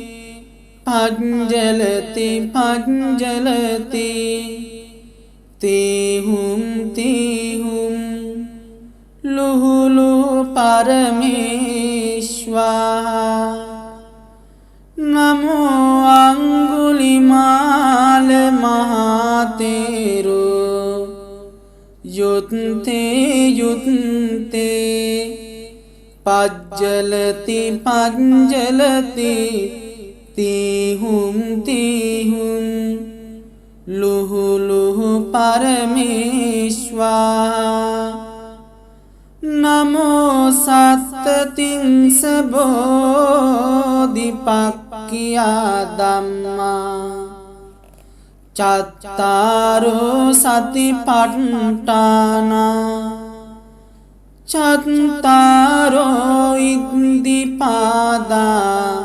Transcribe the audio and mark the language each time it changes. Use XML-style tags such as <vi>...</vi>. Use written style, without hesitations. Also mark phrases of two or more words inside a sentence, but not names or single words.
<pi>පජ්ජලති පජ්ජලති තීහුම් ලුහු ලුහු පරමේශ්වා නමෝ අංගුලිමාල මහතේරෝ යුත්තේ යුත්තේ පජ්ජලති පජ්ජලති තීහුම් ලුහු ලුහු පරමේශ්වා නමෝ සත්තතිංස බෝධිපක්ඛියා ධම්මා චත්තාරෝ සතිපට්ඨානා චත්තාරෝ ඉද්ධිපාදා</pi>